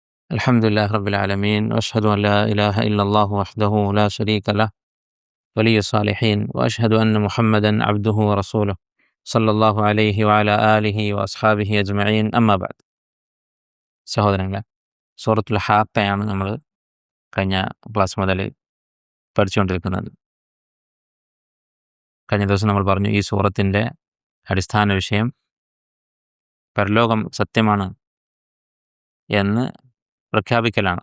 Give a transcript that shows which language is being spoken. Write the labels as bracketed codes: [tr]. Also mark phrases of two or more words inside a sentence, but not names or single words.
[ar] الحمد لله رب العالمين وأشهد أن لا إله إلا الله وحده لا شريك له ولي الصالحين وأشهد أن محمدا عبده ورسوله صلى الله عليه وعلى آله وأصحابه أجمعين أما بعد. [ml] സഹോദരങ്ങളെ, സൂറത്തുൽ ഹാഖയാണ് നമ്മൾ കഴിഞ്ഞ ക്ലാസ് മുതൽ പഠിച്ചുകൊണ്ടിരിക്കുന്നത്. കഴിഞ്ഞ ദിവസം നമ്മൾ പറഞ്ഞു ഈ സൂറത്തിൻ്റെ അടിസ്ഥാന വിഷയം പരലോകം സത്യമാണ് എന്ന് പ്രഖ്യാപിക്കലാണ്.